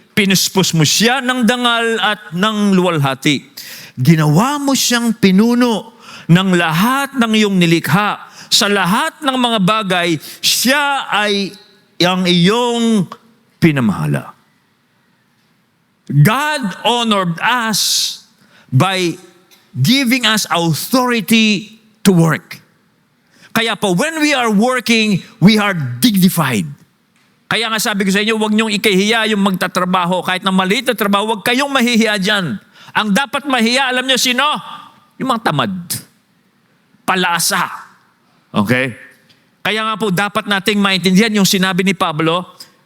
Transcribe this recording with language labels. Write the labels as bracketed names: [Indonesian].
[Filipino] Pinuspos mo siya ng dangal at ng luwalhati. Ginawa mo siyang pinuno ng lahat ng iyong nilikha. Sa lahat ng mga bagay, siya ay ang iyong pinamahala. [English] God honored us by giving us authority to work. Kaya po, when we are working, we are dignified. [Filipino] Kaya nga sabi ko sa inyo, huwag niyong ikahiya yung magtatrabaho. Kahit na maliit na trabaho, huwag kayong mahihiya dyan. Ang dapat mahiya, alam niyo sino? Yung mga tamad. Palasa. Okay? Kaya nga po, dapat nating maintindihan yung sinabi ni Pablo.